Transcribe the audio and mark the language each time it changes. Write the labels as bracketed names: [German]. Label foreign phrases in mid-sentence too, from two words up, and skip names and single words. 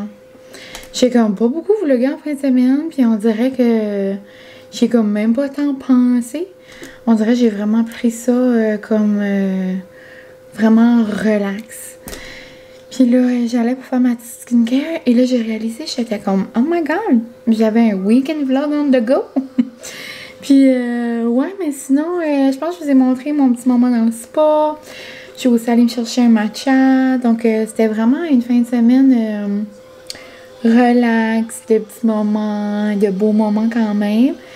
[French] J'ai comme pas beaucoup vlogué en fin de semaine. Puis on dirait que j'ai comme même pas tant pensé. On dirait que j'ai vraiment pris ça comme vraiment relax. Puis là, j'allais pour faire ma petite skincare et là, j'ai réalisé, j'étais comme, [English] oh my god, [French] j'avais un [English] weekend vlog on the go. [French] Puis, ouais, mais sinon, je pense que je vous ai montré mon petit moment dans le spa. Je suis aussi allée me chercher un matcha. Donc, c'était vraiment une fin de semaine relax, de petits moments, de beaux moments quand même.